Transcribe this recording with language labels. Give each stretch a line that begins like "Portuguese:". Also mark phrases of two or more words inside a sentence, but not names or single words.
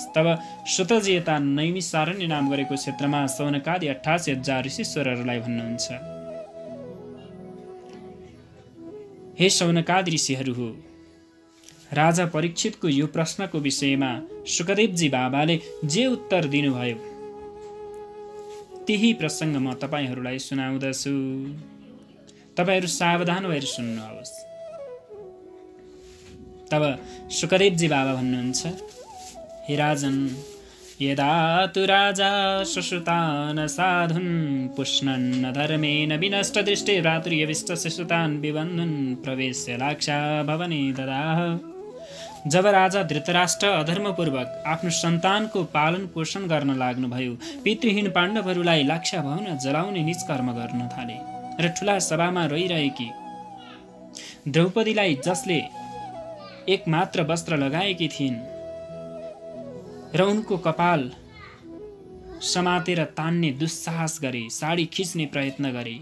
Nepali: तब सुतजी यता नैमिसारण्य नाम गरेको क्षेत्रमा सौनकादि 88,000 ऋषीश्वरहरूलाई भन्नुहुन्छ, हे सौनकादि ऋषिहरू हो, राजा परीक्षितको यो प्रश्नको विषयमा सुकदेवजी बाबाले जे उत्तर दिनुभयो त्यही प्रसङ्ग म तपाईहरूलाई सुनाउँदछु। तपाईहरू सावधान भएर सुन्नुहोस्। तब सुकदेवजी बाबा भन्नुहुन्छ,
Sanskrit: हे राजन, यदा तु राजा सुश्रुतान् साधुन् पुष्णन् धर्मेण विनष्ट दृष्टि भ्रातृयविष्ट शिशुतान् विबन्धन् प्रवेश्य लाक्षा भवने ददाह।
Nepali: जब राजा धृतराष्ट्र अधर्मपूर्वक आफ्नो सन्तानको पालन पोषण गर्न लाग्नुभयो, पितृहीन पाण्डवहरूलाई लाक्षा भवन जलाउने निज कर्म गर्न थाले र ठुला सभामा रहिरहेकी द्रौपदीलाई, जसले एक मात्र वस्त्र लगाएकी थिइन् र उनको कपाल समातेर तान्ने दुस्साहस गरे, साडी खिच्ने प्रयत्न गरे।